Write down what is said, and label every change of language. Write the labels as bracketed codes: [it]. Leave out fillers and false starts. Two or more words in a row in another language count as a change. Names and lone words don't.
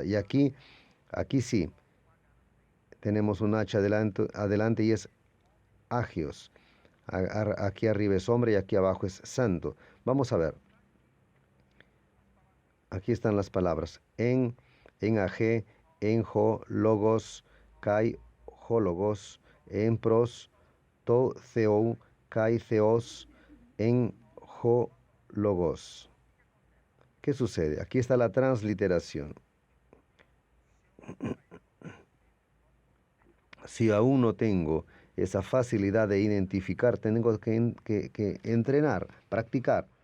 [es] Y aquí sí, tenemos un H adelante y es agios. Aquí arriba es hombre y aquí abajo es santo. Vamos a ver. Aquí están las palabras. [el] Ἐν ag ἦν ὁ λόγος, καὶ ὁ λόγος ἦν πρὸς τὸν θεόν καὶ θεὸς, ἦν ὁ λόγος. [es] ¿Qué sucede? Aquí está la transliteración. Si aún no tengo esa facilidad de identificar, tengo que entrenar, practicar.